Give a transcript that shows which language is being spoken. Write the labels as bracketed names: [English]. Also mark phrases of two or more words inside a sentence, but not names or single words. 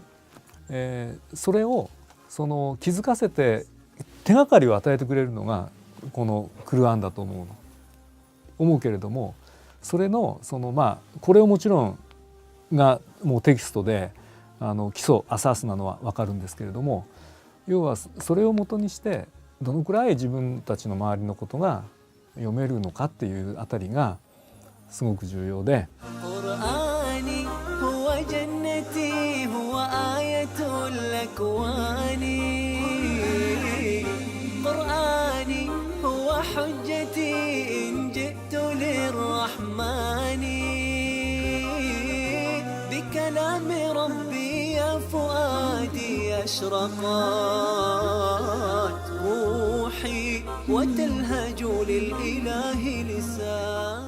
[Japanese] それを気づかせて手がかりを与えてくれるのがこのクルアンだと思うけれども、それのこれをもちろんがもうテキストで基礎アサースなのは分かるんですけれども、要はそれをもとにしてどのくらい自分たちの周りのことが読めるのかっていうあたりがすごく重要で、 [Arabic] قرآني هو جنتي هو آية الأكوان قرآني هو حجتي إن جئت للرحمن بكلام ربي يا فؤادي أشرقت روحي وتلهج للإله لساني.